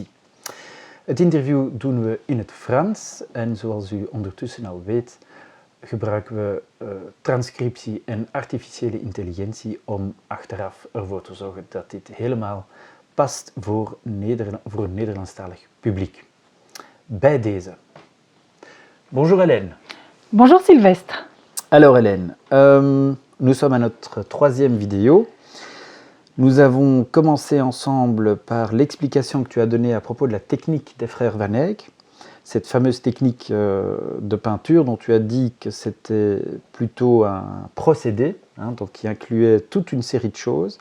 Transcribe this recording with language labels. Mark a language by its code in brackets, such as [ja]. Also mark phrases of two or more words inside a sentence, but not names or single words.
[nl] Het interview doen we in het Frans en zoals u ondertussen al weet gebruiken we transcriptie en artificiële intelligentie om achteraf ervoor te zorgen dat dit helemaal past voor een Nederlandstalig publiek. Bij deze. [fr] Bonjour Hélène. Bonjour Sylvestre. Alors Hélène, nous sommes à notre troisième vidéo. Nous avons commencé ensemble par l'explication que tu as donnée à propos de la technique des frères Van Eyck, cette fameuse technique de peinture dont tu as dit que c'était plutôt un procédé, donc qui incluait toute une série de choses.